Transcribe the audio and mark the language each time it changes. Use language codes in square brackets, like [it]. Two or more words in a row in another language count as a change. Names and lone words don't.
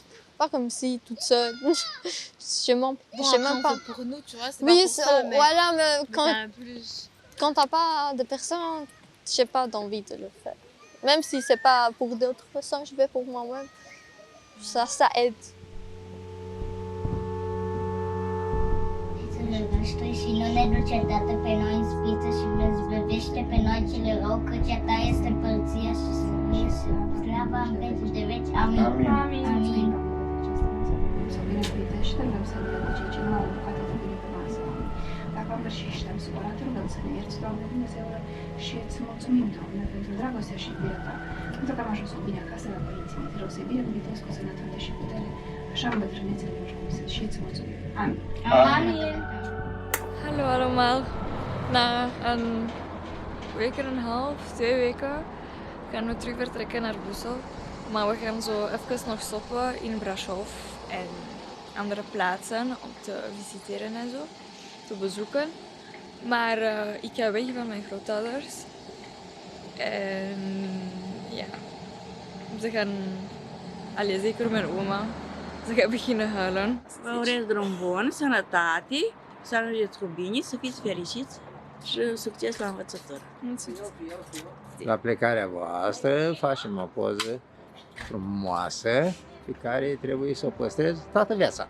[fr] Pas comme si toute seule. Je sais même pas. Pour nous, tu vois, c'est Oui, pas pour ça, mais voilà, mais plus... quand t'as pas de personnes, j'ai pas d'envie de le faire. Même si c'est pas pour d'autres personnes, je vais pour moi-même. Ça aide. [ro] Și nu ne duce Tată pe noi în spiță și ne zbăvește pe noi cele rău, căci a Ta este împărăția și slava în veci de veci. Amin. Amin. Amin. Dacă am și suntem supărat, rugăm să ne ierți, Doamne Dumnezeule, și îți mulțumim, Doamne, pentru dragostea și iubirea Ta, pentru că am ajuns cu bine acasă la părinții mei. Te rog să-i binecuvintezi cu sănătate și putere, așa în bătrânețele lor și îți mulțumim. Amin. Amin. [nl] Hallo allemaal. Na een week en een half, 2 weken, gaan we terug vertrekken naar Brussel. Maar we gaan zo even nog stoppen in Brașov en andere plaatsen om te visiteren en zo, te bezoeken. Maar ik ga weg van mijn grootouders. En ja, ze gaan, zeker mijn oma, ze gaat beginnen huilen. [ro] Vă urez drum bun, sănătate, să ajungeți cu bine, să fiți fericiți și succes la învățătură. La plecarea voastră facem o poză frumoasă pe care trebuie să o păstrez toată viața.